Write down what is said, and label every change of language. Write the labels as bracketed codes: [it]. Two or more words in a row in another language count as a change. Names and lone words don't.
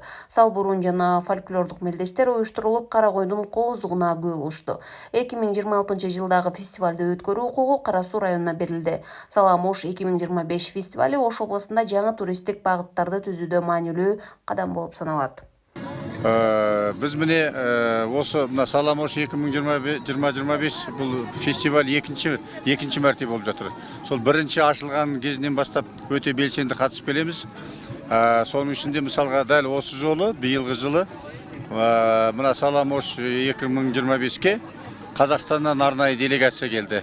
[ky] Салбурун жана фольклордук мелдештер уюштурулуп, Каракойдун кооздугуна күбө болушту. 2026 жылдагы фестивалды өткөрүү укугу Кара Суу районуна берилди. Саламош 2025 фестивали Ош облусунда жаңы туристтик багыттарды түзүүдө маанилүү кадам болуп саналат. [kk] Біз міне осы Саламош 2025 бұл фестиваль екінші мәрте болып жатыр. Сол бірінші ашылған кезінен бастап өте белсенді қатысып келеміз. Соның ішінде мысалға дәл осы жолы, биылғы жылы мына Саламош 2025-ке Қазақстаннан арнайы делегация келді.